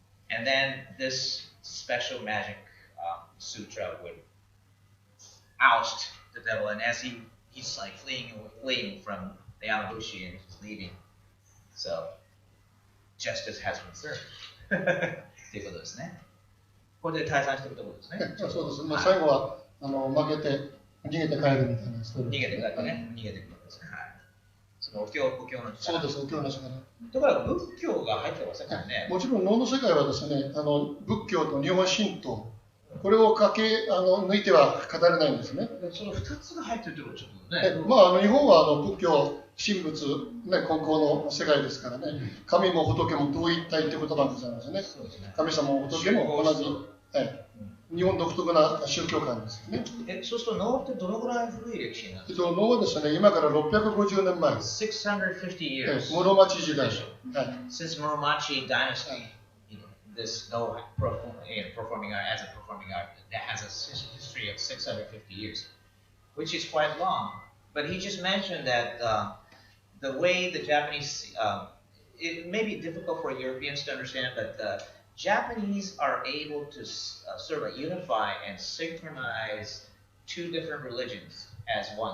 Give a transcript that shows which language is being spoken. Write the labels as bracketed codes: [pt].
[en] And then this special magic sutra would oust the devil, and as he's like fleeing from the Yamabushi and he's leaving. So justice has been served. [ja] ということですね。これで退散していくところですね。そうです。まあ、最後は負けて逃げて帰るみたいなストーリー。逃げて帰ってね、逃げてくるんですね。はい。そのお経の力。そうです、お経の力。だから仏教が入ってませんからね。もちろん能の世界はですね、仏教と日本神道、これを抜いては語れないんですね。その2つが入ってるってことちょっとね。まあ、日本は仏教、神仏、根高の世界ですからね、神も仏も同一体って言葉がございますね。神様も仏も同じ、日本独特な宗教観ですよね。そうすると能ってどのぐらい古い歴史なんですか？能はですね、今から650年前。 [en] 650 years. [ja] 室町時代。 [en] Since Muromachi dynasty, this no performing art as a performing art that has a history of 650 years, which is quite long. But he just mentioned that the way the Japanese, it may be difficult for Europeans to understand, but the Japanese are able to sort of unify and synchronize two different religions as one.